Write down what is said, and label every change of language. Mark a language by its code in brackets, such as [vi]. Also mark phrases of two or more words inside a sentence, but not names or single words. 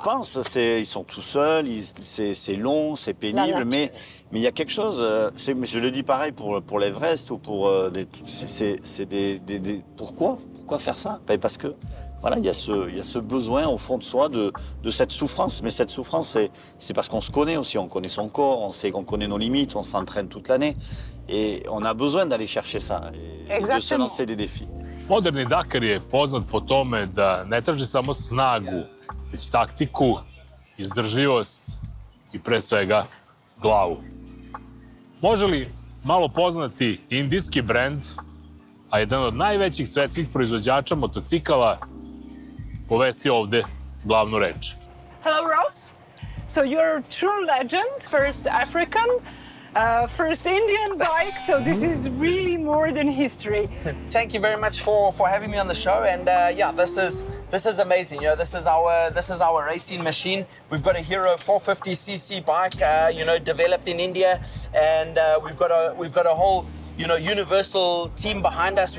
[fr] Je pense, ils sont tout seuls, c'est long, c'est pénible, mais il y a quelque chose, je le dis pareil pour l'Everest ou pour pourquoi faire ça? Parce que voilà, il y a ce besoin au fond de soi de cette souffrance, mais cette souffrance, c'est parce qu'on se connaît aussi, on connaît son corps, on sait qu'on connaît nos limites, on s'entraîne toute l'année, et on a besoin d'aller chercher ça, et de se lancer des défis. [sr] Moderni Dakar je poznat po tome da ne traži samo snagu, već taktiku, izdržljivost i pre svega glavu. Može li malo poznati indijski brend, a jedan od najvećih svetskih proizvođača motocikala, povesti ovde glavnu reč? [en] Hello, Ross. So you're a true legend, first African, first Indian bike, so this is really more than history. Thank you very much for having me on the show, and yeah, this is amazing. You know, this is our racing machine. We've got a Hero 450cc bike, developed in India, and we've got a whole universal team behind us.